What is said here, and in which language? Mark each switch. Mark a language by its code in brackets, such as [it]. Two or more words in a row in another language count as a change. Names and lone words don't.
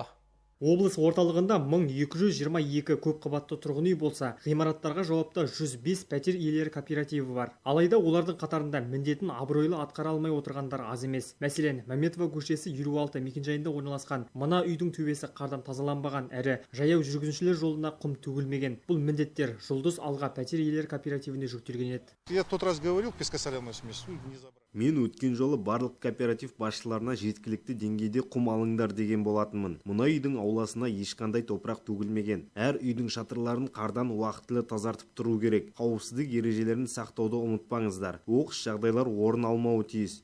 [kk] Облыс орталығында 1222 көп қабатты тұрғын үй болса, ғимараттарға жауапты 105 пәтер иелері кооперативі бар. Алайда олардың қатарында міндетін абыройлы атқара алмай отырғандар аз емес. Мәселен, Мәметова көшесі 56 мекенжайында орналасқан мына үйдің төбесі қардан тазаланбаған, әрі жаяу жүргіншілер жолына құм төгілмеген. Бұл міндеттер Жұлдыз Алға пәтер иелері кооперативіне жүктелген еді. [ru] Я тот раз говорил, пескосоляную смесь не забрал. [kk] Мен өткен жолы барлық кооператив басшыларына жеткілікті деңгейде құм алыңдар деген болатынмын. Мына үйдің ауласына ешқандай топырақ төгілмеген. Әр үйдің шатырларын қардан уақытылы тазартып тұру керек. Қауіпсіздік ережелерін сақтауды ұмытпаңыздар. Оқыс жағдайлар орын алмауы тиіс.